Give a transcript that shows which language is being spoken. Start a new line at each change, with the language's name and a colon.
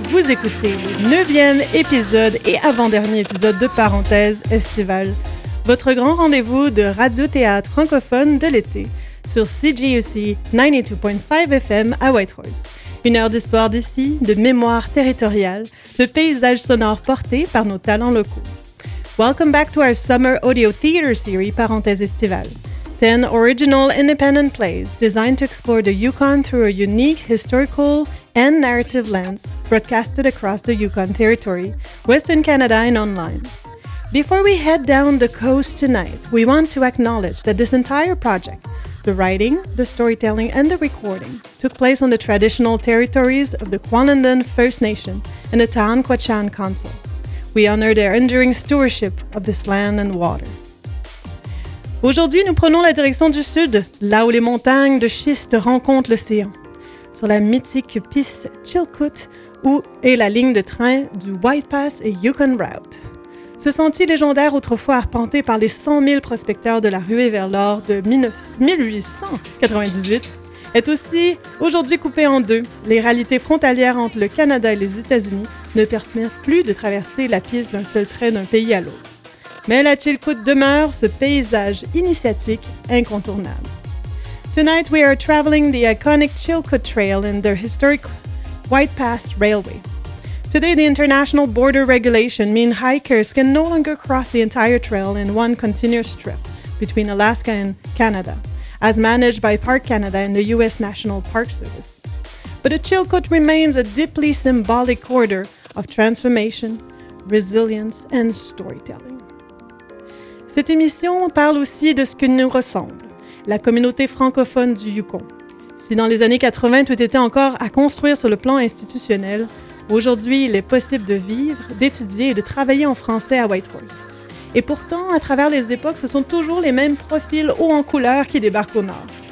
French: Vous écoutez le 9e épisode et avant-dernier épisode de Parenthèse Estivale, votre grand rendez-vous de radio-théâtre francophone de l'été sur CGUC 92.5 FM à Whitehorse. Une heure d'histoire d'ici, de mémoire territoriale, de paysages sonores portés par nos talents locaux.
English: Welcome back to our summer audio theater series, Parenthèse Estivale. 10 original independent plays designed to explore the Yukon through a unique historical and narrative lens, broadcasted across the Yukon Territory, Western Canada and online. Before we head down the coast tonight, we want to acknowledge that this entire project, the writing, the storytelling and the recording, took place on the traditional territories of the Kwinana First Nation and the Taan Kwachan Council. We honor their enduring stewardship of this land and water.
French: Aujourd'hui, nous prenons la direction du sud, là où les montagnes de schiste rencontrent l'océan, sur la mythique piste Chilkoot, où est la ligne de train du White Pass et Yukon Route. Ce sentier légendaire autrefois arpenté par les 100 000 prospecteurs de la ruée vers l'or de 1898 est aussi aujourd'hui coupé en deux. Les réalités frontalières entre le Canada et les États-Unis ne permettent plus de traverser la piste d'un seul trait d'un pays à l'autre. Mais la Chilkoot demeure ce paysage initiatique incontournable.
English: Tonight we are traveling the iconic Chilkoot Trail and the historic White Pass Railway. Today the international border regulation means hikers can no longer cross the entire trail in one continuous strip between Alaska and Canada, as managed by Park Canada and the U.S. National Park Service. But the Chilkoot remains a deeply symbolic corridor of transformation, resilience, and storytelling.
French: Cette émission parle aussi de ce que nous ressemble, la communauté francophone du Yukon. Si dans les années 80, tout était encore à construire sur le plan institutionnel, aujourd'hui, il est possible de vivre, d'étudier et de travailler en français à Whitehorse. Et pourtant, à travers les époques, ce sont toujours les mêmes profils hauts en couleur qui débarquent au Nord.